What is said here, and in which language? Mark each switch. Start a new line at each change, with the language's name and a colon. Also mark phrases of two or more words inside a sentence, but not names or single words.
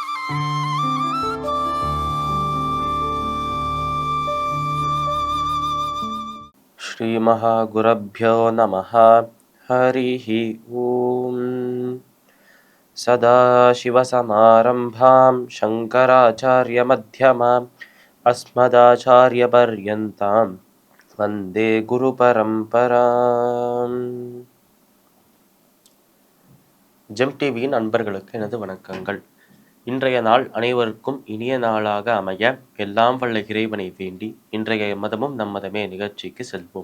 Sanskrit: श्रीमहागुरुभ्यो नमः। हरिः ॐ। सदाशिवसमारम्भां शङ्कराचार्यमध्यमाम् अस्मदाचार्यपर्यन्तां वन्दे குருபரம்பராம்.
Tamil: ஜெம் டிவியின் அன்பர்களுக்கு எனது வணக்கங்கள். இன்றைய நாள் அனைவருக்கும் இனிய நாளாக அமைய எல்லாம் வல்ல இறைவனை வேண்டி இன்றைய மதமும் நம்மதமே நிகழ்ச்சிக்கு செல்வோம்.